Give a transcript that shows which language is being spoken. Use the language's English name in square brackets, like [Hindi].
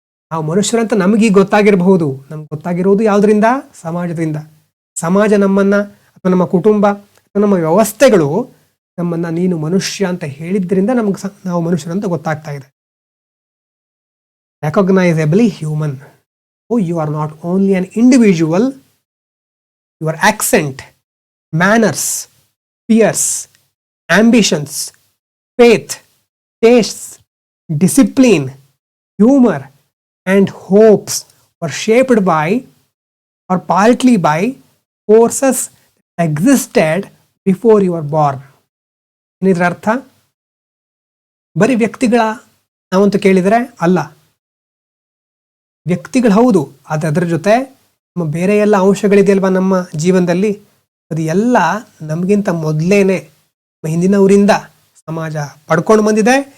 [Kannada] ನಾವು ಮನುಷ್ಯರಂತ ನಮಗೀಗ ಗೊತ್ತಾಗಿರಬಹುದು. ನಮ್ಗೆ ಗೊತ್ತಾಗಿರೋದು ಯಾವುದರಿಂದ? ಸಮಾಜದಿಂದ. ಸಮಾಜ ನಮ್ಮನ್ನ, ಅಥವಾ ನಮ್ಮ ಕುಟುಂಬ, ಅಥವಾ ನಮ್ಮ ವ್ಯವಸ್ಥೆಗಳು ನಮ್ಮನ್ನ ನೀನು ಮನುಷ್ಯ ಅಂತ ಹೇಳಿದ್ರಿಂದ ನಮ್ಗೆ ನಾವು ಮನುಷ್ಯರಂತ ಗೊತ್ತಾಗ್ತಾ ಇದೆ. [English] Recognisably human. You are not only an individual, your accent, manners, fears, ambitions, faith, tastes, discipline, humor, and hopes were shaped by or partly by forces that existed before you were born. [Kannada] ಇದರ ಅರ್ಥ ಬರೀ ವ್ಯಕ್ತಿಗಳ ನಾವಂತೂ ಕೇಳಿದರೆ ಅಲ್ಲ. ವ್ಯಕ್ತಿಗಳು ಹೌದು, ಆದರೆ ಅದರ ಜೊತೆ ನಮ್ಮ ಬೇರೆ ಎಲ್ಲ ಅಂಶಗಳಿದೆಯಲ್ವಾ ನಮ್ಮ ಜೀವನದಲ್ಲಿ, ಅದು ಎಲ್ಲ ನಮಗಿಂತ ಮೊದಲೇನೆ ಹಿಂದಿನವರಿಂದ ಸಮಾಜ ಪಡ್ಕೊಂಡು ಬಂದಿದೆ.